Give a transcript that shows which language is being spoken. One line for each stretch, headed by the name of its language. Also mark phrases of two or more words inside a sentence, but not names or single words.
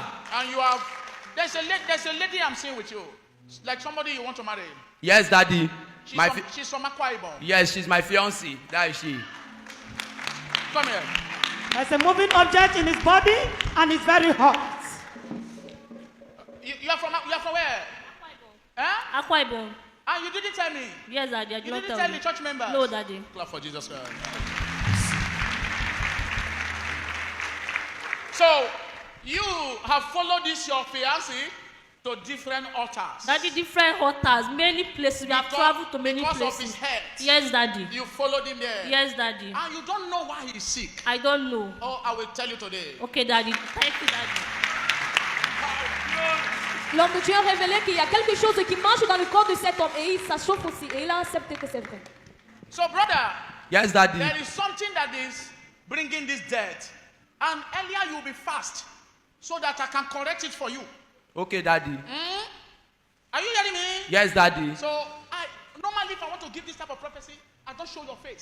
English: And you have, there's a lady I'm seeing with you. Like somebody you want to marry. Yes, Daddy. She's from Akwa Ibom. Yes, she's my fiancée. That is she. Come here. There's a moving object in his body and it's very hot. You are from where? Akwa Ibom. Huh? Akwa Ibom. And you didn't tell me? Yes, Daddy. I did You not didn't tell tell you. the church members? No, Daddy. Clap for Jesus Christ. So, you have followed this, your fiancé, to different altars. Daddy, different altars, many places. We have traveled to many because places. Of his health. Yes, Daddy. You followed him there. Yes, Daddy. And you don't know why he's sick. I don't know. Oh, I will tell you today. Okay, Daddy. Thank you, Daddy.
French: L'homme de Dieu a révélé qu'il y a quelque chose qui marche dans le corps de cet homme et il s'achauffe aussi et il a accepté que c'est vrai.
English: So, brother, Yes, Daddy. there is something that is bringing this death. And earlier you will be fast so that I can correct it for you. Okay, Daddy. Are you hearing me? Yes, Daddy. So, normally if I want to give this type of prophecy, I don't show your face.